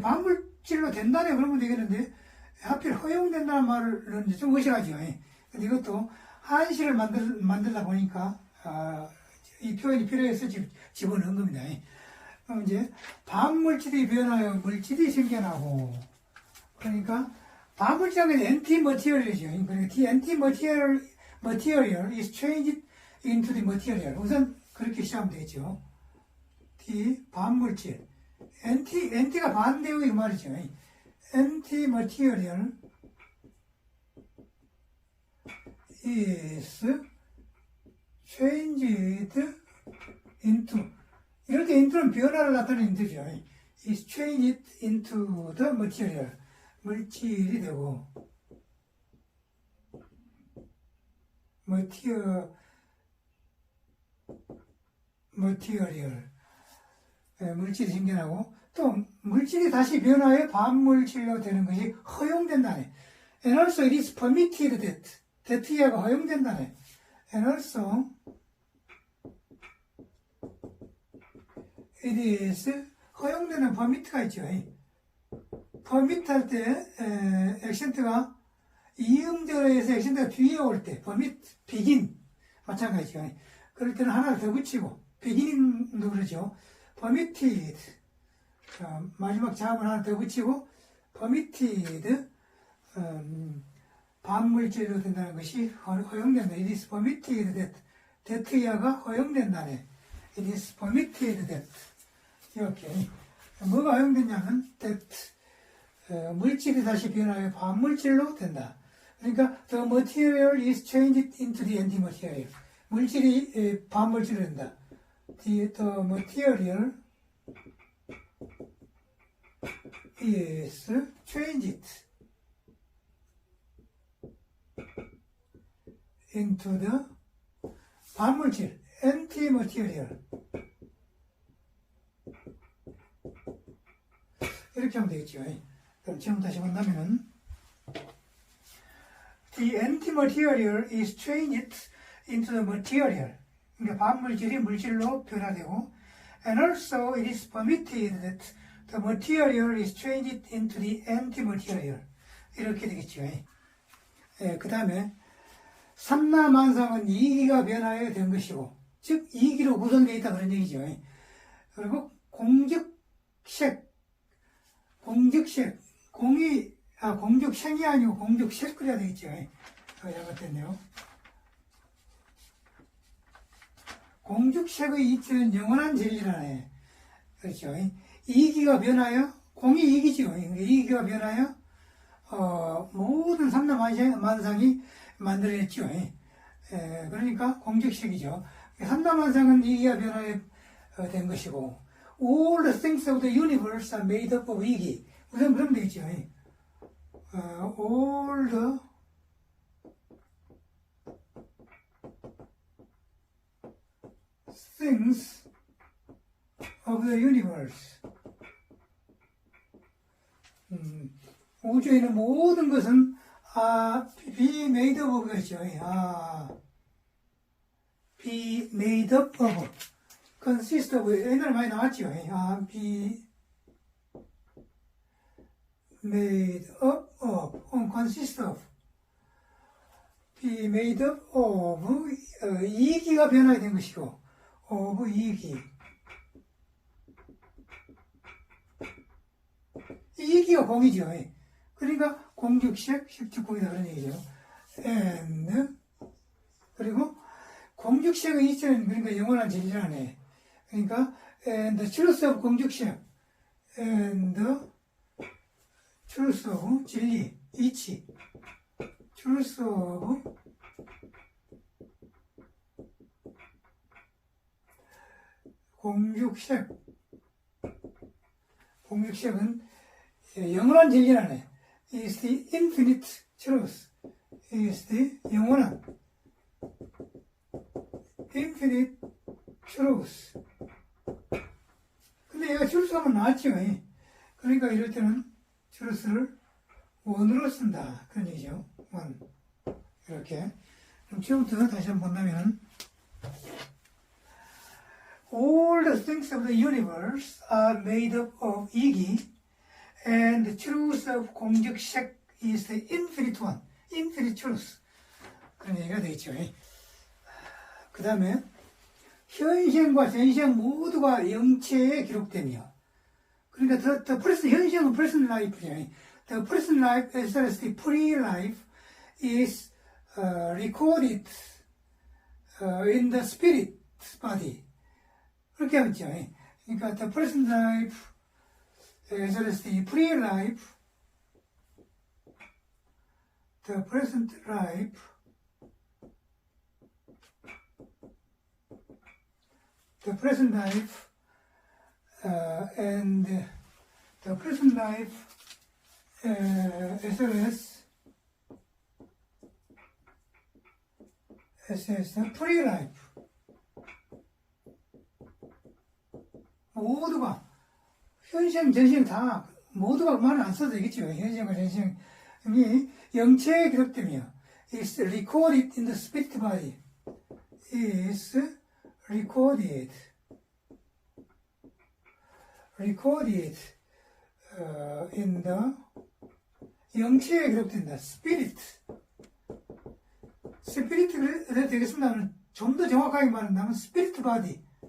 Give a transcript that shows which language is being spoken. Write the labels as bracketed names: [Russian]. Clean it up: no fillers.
[Korean] 반물질로 된다네 그러면 되겠는데 하필 허용된다는 말은 좀 의심하죠. 근데 이것도 한시를 만들다 보니까 이 표현이 필요해서 집어넣은 겁니다. 그럼 이제 반물질이 변하여 물질이 생겨나고, 그러니까 반물질은 anti-material이죠. [English] 그러니까 the anti-material is changed into the material. [Korean] 우선 그렇게 시작하면 되겠죠. the 반물질, anti가 반대의 이 말이죠. [English] anti-material is changed into, [Korean] 이럴 때 into는 변화를 나타내는 뜻이죠. [English] is changed into the material, [Korean] 물질이 되고, material, 물질이 생겨나고, 또 물질이 다시 변화해 반물질로 되는 것이 허용된다네. [English] And also it is permitted that [Korean] 이하가 허용된다네. [English] And also it is [Korean] 허용되는 [English] permit가 있죠. [Korean] permit 할 때 액센트가 이음절에서 액센트가 뒤에 올 때 permit, begin 마찬가지죠. 그럴 때는 하나를 더 붙이고 beginning도 그러죠. permitted, 마지막 자음을 하나 더 붙이고 permitted, 반물질로 된다는 것이 허용된다. [English] It is permitted that [Korean] 이하가 허용된다네. [English] It is permitted that. [Korean] 이렇게 뭐가 허용됐냐면 that 물질이 다시 변하여 반물질로 된다. [English] 그러니까 the material is changed into the anti-material. [Korean] 물질이 반물질로 된다. [English] The material is changed into the 반물질, anti-material. [Korean] 이렇게 하면 되겠죠. 그럼 지금 다시 본다면은 [English] the anti-material is changed into the material. [Korean] 그러니까 반물질이 물질로 변화되고, [English] and also it is permitted that the material is changed into the anti-material. [Korean] 이렇게 되겠죠. 그 다음에 삼라만상은 이기가 변화해 된 것이고, 즉 이기로 구성되어 있다 그런 얘기죠. 그리고 공죽색이 아니고 공죽색 그래야 되겠죠. 잘못됐네요. 공죽색의 이치는 영원한 진리라네. 그렇죠. 이기가 변하여, 공이 이기죠. 이기가 변하여, 모든 삼라만상이 만들어냈죠. 그러니까 공죽색이죠. 삼라만상은 이기가 변하여 된 것이고, [English] all the things of the universe are made up of 이기. [Korean] 우선 그러면 되겠죠. [English] all the things of the universe. [Korean] 우주에 있는 모든 것은 [English] be made up of [Korean] 것이죠. [English] be made up of, consist of, [Korean] 옛날에 많이 나왔죠. [English] be made up of, consist of, be made up of, [Korean] 이기가 변화된 것이고, [English] of 이기. [Korean] 이기가 공이죠. 그러니까 공죽색, 색축공이다 그런 얘기죠. and, 그리고 공죽색의 이치는 그러니까 영원한 진리라네. [English] 그러니까 and the truth of 공죽색, and the truth of 진리, 이치, truth of 공죽색은 [Korean] 영원한 진리라네. [English] is the infinite truth. is the 영원한 infinite truth. [Korean] 근데 얘가 truth 하면 나왔죠. 그러니까 이럴 때는 truth를 원으로 쓴다. 그런 얘기죠. 원. 이렇게. 그럼 지금부터 다시 한번 본다면, [English] all the things of the universe are made up of 이기, and the truth of 공죽색 is the infinite one, infinite truth. [Korean] 그런 얘기가 되겠죠. 그 다음에 현생과 전생 모두가 영체에 기록되며, 그러니까 the present, 현생은 present life죠. [English] The present life as well as the pre-life is recorded in the spirit body. [Korean] 그렇게 하죠. [English] 그러니까 the present life as well as the pre-life, the present life, the present life, and the present life as well as the pre-life. [Korean] 모두가 현생, 전생 다 모두가 말을 안 써도 되겠죠. 현생과 전생이 영체에 기록되며 [English] is recorded in the spirit body. is recorded in the [Korean] 영체에 기록된다. spirit 그래도 되겠습니다. 좀 더 정확하게 말한다면 spirit body.